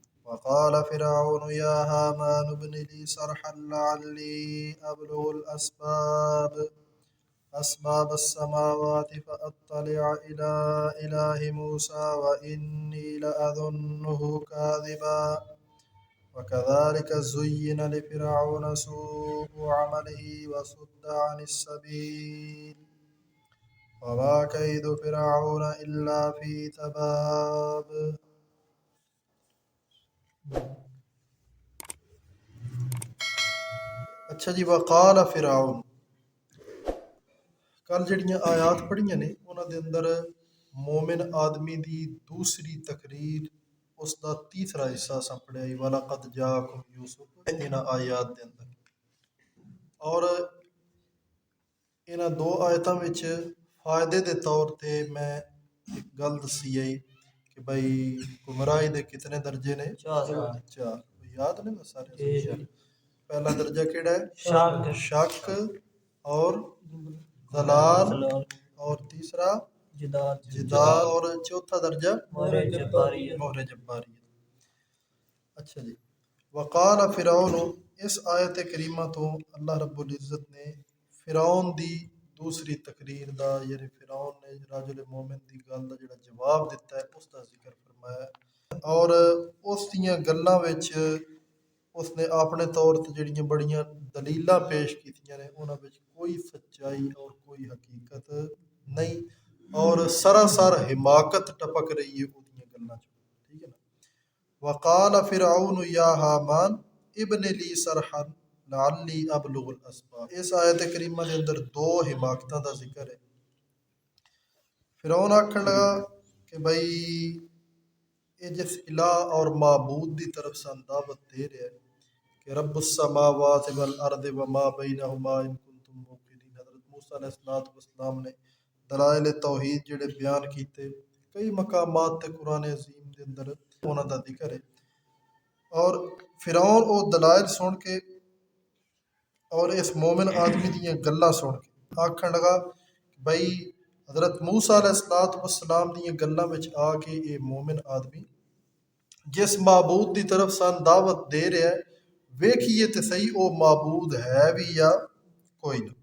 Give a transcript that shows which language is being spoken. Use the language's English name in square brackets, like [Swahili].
[Arabic] وقال فرعون یا ہامان ابن لی صرحا لعلی ابلغ أسباب السماوات فأطلع إلى إله موسى وإني لأظنه كاذبا وكذلك زين لفرعون سوء عمله وصد عن السبيل وما كيد فرعون إلا في تباب. [Punjabi] اچھا جی، وقال فرعون کل جڑیاں آیات پڑھیاں نے انہاں دے اندر مومن آدمی دی دوسری تقریر اس دا تیسرا حصہ اساں پڑھیا ہے [Arabic] وَلَقَدْ جَاءَكُمْ يُوسُفُ [Punjabi] انہاں آیات دے اندر. اور انہاں دو آیتاں وچ فائدے دے طور تے میں ایک گل دسی ہے کہ بھئی گمراہی دے کتنے درجے نے؟ چار. یاد نے میں سارے؟ پہلا درجہ کیڑا ہے؟ شک اور ضلال اور تیسرا جدال اور چوتھا درجہ مہر جباریت. اچھا جی، وقال فرعون اس آیت کریمہ تو اللہ رب العزت نے فرعون دی دوسری تقریر دا یعنی فرعون نے رجل مومن دی گل دا جڑا جواب دیتا ہے اس دا ذکر فرمایا اور اس دیاں گلاں وچ اس نے اپنے طور تے جڑیاں بڑیاں دلیلاں پیش کیتیاں نے انہاں وچ کوئی سچائی اور کوئی حقیقت نہیں اور سراسر حماقت ٹپک رہی ہے اودیاں گلاں چ. ٹھیک ہے نا. [Arabic] وقال فرعون یا حامان ابن لی صرحا لعلی ابلغ الاسباب. [Punjabi] اس آیت کریمہ دے اندر دو حماقتاں دا ذکر ہے. فرعون آکھن لگا کہ بھئی اے جس الہ اور معبود دی طرف سے دعوت دے رہا ہے کہ [Arabic] رب السماوات والارض وما بینہما ان کنتم موقنین. [Punjabi] حضرت موسیٰ علیہ السلام نے دلائل توحید جڑے بیان کیتے کئی مقامات تے قرآن عظیم دے اندر انہاں دا ذکر ہے. اور فرعون او دلائل سن کے اور اس مومن آدمی دیاں گلاں سن کے آکھن لگا بھئی حضرت موسیٰ علیہ السلام دیاں گلاں وچ آ کے یہ مومن آدمی جس معبود دی طرف سان دعوت دے رہا ہے ویکھیے تے صحیح او معبود ہے بھی یا کوئی نہ.